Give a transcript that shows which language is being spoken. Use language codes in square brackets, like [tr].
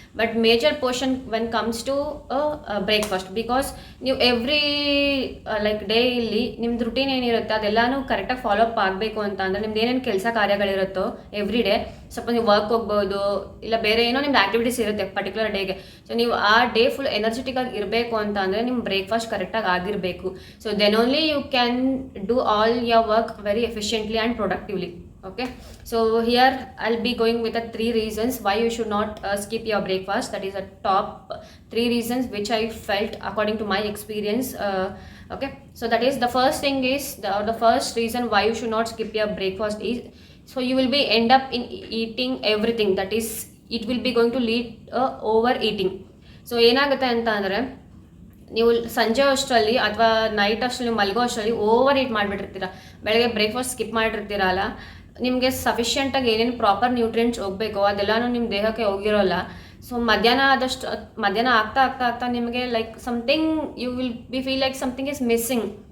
[en] but major portion when comes to breakfast, [kn] because ನೀವು every like day ಇಲ್ಲಿ ನಿಮ್ದು routine ಏನಿರುತ್ತೆ ಅದೆಲ್ಲನೂ ಕರೆಕ್ಟಾಗಿ ಫಾಲೋ ಅಪ್ ಆಗಬೇಕು ಅಂತ ಅಂದರೆ ನಿಮ್ದು ಏನೇನು ಕೆಲಸ ಕಾರ್ಯಗಳಿರುತ್ತೋ ಎವ್ರಿ ಡೇ, ಸ್ವಲ್ಪ ನೀವು ವರ್ಕ್ ಹೋಗ್ಬೋದು, ಇಲ್ಲ ಬೇರೆ ಏನೋ ನಿಮ್ದು ಆ್ಯಕ್ಟಿವಿಟೀಸ್ ಇರುತ್ತೆ ಪರ್ಟಿಕ್ಯುಲರ್ ಡೇಗೆ. ಸೊ ನೀವು ಆ ಡೇ ಫುಲ್ ಎನರ್ಜೆಟಿಕ್ ಆಗಿ ಇರಬೇಕು ಅಂತ ಅಂದರೆ ನಿಮ್ಮ ಬ್ರೇಕ್ಫಾಸ್ಟ್ ಕರೆಕ್ಟಾಗಿ ಆಗಿರಬೇಕು. [en] So then only you can do all your work very efficiently and productively. Okay, so here I'll be going with the 3 reasons why you should not skip your breakfast. That is the top 3 reasons which I felt according to my experience. Okay, so that is the first thing is the first reason why you should not skip your breakfast is, so you will be end up in eating everything. That is, it will be going to lead overeating. [kn] So ಏನಾಗುತ್ತೆ ಅಂತ ಅಂದರೆ, ನೀವು ಸಂಜೆ ಅಷ್ಟರಲ್ಲಿ ಅಥವಾ night ಅಷ್ಟರಲ್ಲಿ ಮಲಗೋ ಅಷ್ಟರಲ್ಲಿ over ಈಟ್ ಮಾಡಿಬಿಟ್ಟಿರ್ತೀರ. ಬೆಳಗ್ಗೆ ಬ್ರೇಕ್ಫಾಸ್ಟ್ ಸ್ಕಿಪ್ ಮಾಡಿರ್ತೀರಲ್ಲ, ನಿಮಗೆ ಸಫಿಷಿಯೆಂಟಾಗಿ ಏನೇನು ಪ್ರಾಪರ್ ನ್ಯೂಟ್ರಿಯೆಂಟ್ಸ್ ಹೋಗಬೇಕೋ ಅದೆಲ್ಲನೂ ನಿಮ್ಮ ದೇಹಕ್ಕೆ ಹೋಗಿರೋಲ್ಲ. ಸೊ ಮಧ್ಯಾಹ್ನ ಆಗ್ತಾ ನಿಮಗೆ [en] Like something you will be feel like something is missing.